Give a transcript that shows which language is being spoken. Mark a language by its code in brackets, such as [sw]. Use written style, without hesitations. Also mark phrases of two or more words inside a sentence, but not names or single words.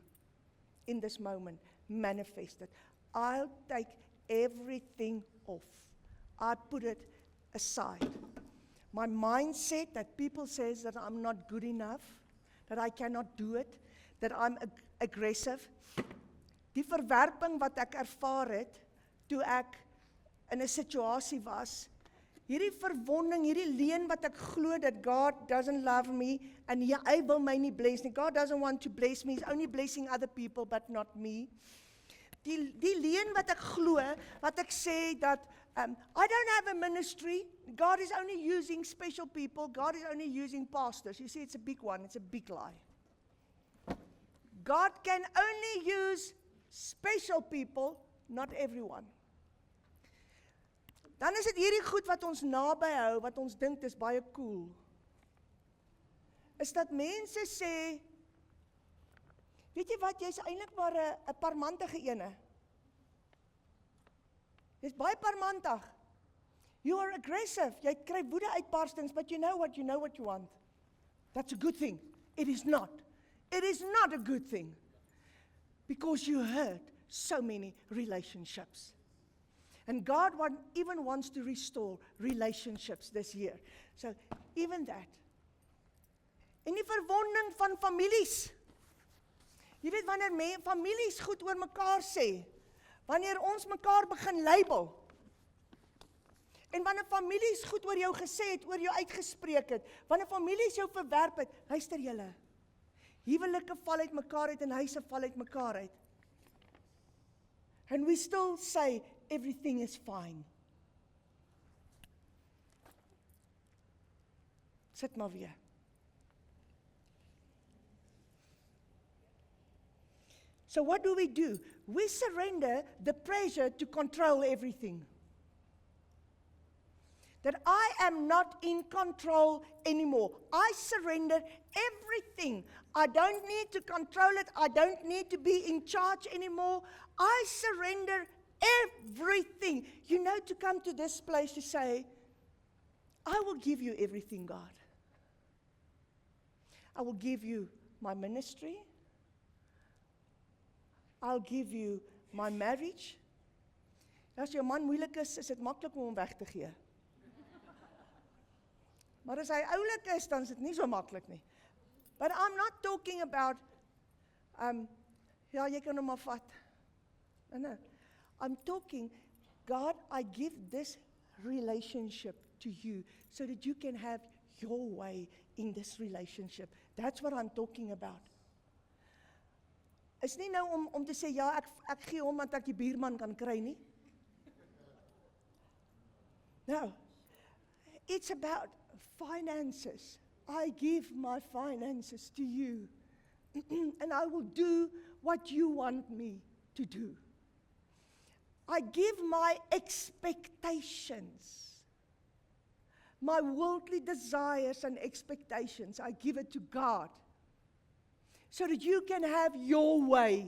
[en] In this moment, manifest it. I'll take everything off. I put it aside. My mindset that people says that I'm not good enough, that I cannot do it, that I'm aggressive. [af] Die verwerping wat ek ervaar het, toe ek in 'n situasie was, hierdie verwonding, hierdie leuen wat ek glo dat [en] God doesn't love me, and [af] hy wil my nie bless nie. [en] God doesn't want to bless me, He's only blessing other people, but not me. [af] Die leuen wat ek glo, wat ek sê dat, [en] I don't have a ministry, God is only using special people, God is only using pastors. You see, it's a big one, it's a big lie. God can only use special people, not everyone. [af] Dan is dit hierdie goed wat ons naby hou, wat ons dink dis baie cool. Is dat mense sê, weet jy wat, jy's eintlik maar 'n parmantige ene. Jy's baie parmantig. [en] You are aggressive. [af] Jy kry woede uitbarstings, [en] but you know what you want. That's a good thing. It is not. It is not a good thing. Because you hurt so many relationships. And God even wants to restore relationships this year. So, even that. [af] En die verwonding van families. Jy weet, wanneer families goed oor mekaar sê, wanneer ons mekaar begin label, en wanneer families goed oor jou gesê het, oor jou uitgespreek het, wanneer families jou verwerp het, luister julle, huwelike val uit mekaar uit en huise val uit mekaar uit. [en] And we still say, everything is fine. [af] Sit maar weer. [en] So what do? We surrender the pressure to control everything. That I am not in control anymore. I surrender everything. I don't need to control it. I don't need to be in charge anymore. I surrender everything. You know, to come to this place to say, I will give you everything, God. I will give you my ministry. I'll give you my marriage. [af] As jou man moeilik is dit maklik om hom weg te gee. Maar as hy oulik is, dan is dit nie so maklik nie. [en] But I'm not talking about, [af] ja, jy kan hom maar vat. [en] No. I'm talking, God, I give this relationship to you so that you can have your way in this relationship. That's what I'm talking about. [af] Is nie nou om te sê, ja, ek gee hom want ek die buurman kan kry nie. [en] No. It's about finances. I give my finances to you. And I will do what you want me to do. I give my expectations, my worldly desires and expectations, I give it to God so that you can have your way.